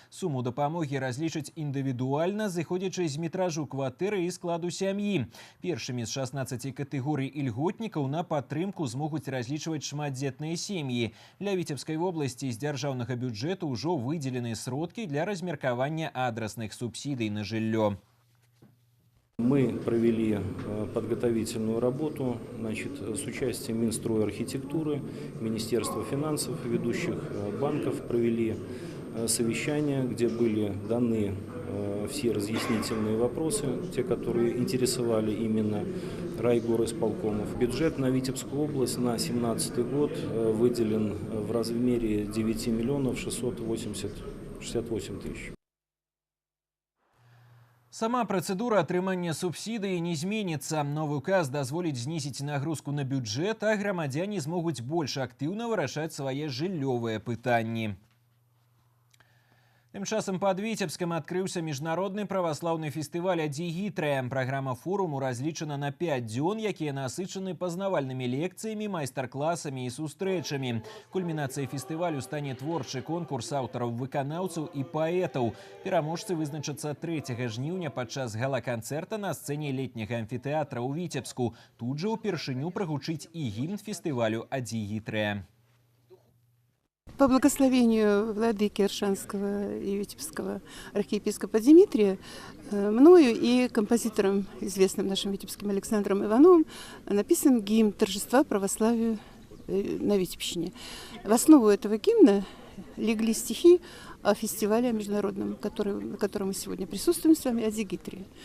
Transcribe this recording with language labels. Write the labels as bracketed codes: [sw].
[be] Суму дапамогі разлічаць індывідуальна, зыходзячы з метражу кватэры і складу сям'і. Першымі з 16 катэгорый ільготнікаў на падтрымку змогуць разлічваць шматдзетныя сем'і. Для Віцебскай вобласці з дзяржаўнага бюджэту ўжо выдзелены сродкі для размеркавання адрасных субсідый на жыллё. [ru] Мы провели подготовительную работу с участием Минстройархитектуры, Министерства финансов, ведущих банков, провели совещания, где были даны все разъяснительные вопросы, те, которые интересовали именно райгорисполкомов. Бюджет на Витебскую область на 2017 год выделен в размере 9 миллионов 668 тысяч. [be] Сама працэдура атрымання субсідыі не зменіцца. Новы указ дазволіць знізіць нагрузку на бюджэт, а грамадзяне змогуць больш актыўна вырашаць свае жыллёвыя пытанні. Тым часам пад Віцебскам адкрыўся міжнародны праваслаўны фестываль «Адзігітрыя». Праграма форуму разлічана на 5 дзён, якія насычаны пазнавальнымі лекцыямі, майстар-класамі і сустрэчамі. Кульмінацыяй фестывалю стане творчы конкурс аўтараў-выканаўцаў і паэтаў. Пераможцы вызначацца 3 жніўня падчас гала-канцэрта на сцэне летняга амфітэатра ў Віцебску. Тут жа ўпершыню прагучыць і гімн фестывалю «Адзігітрыя». [ru] По благословению владыки Аршанского и Витебского архиепископа Дмитрия, мною и композитором, известным нашим витебским Александром Ивановым, написан гимн торжества православию на Витебщине. В основу этого гимна легли стихи о фестивале международном, на котором мы сегодня присутствуем с вами, «Адзигитрия».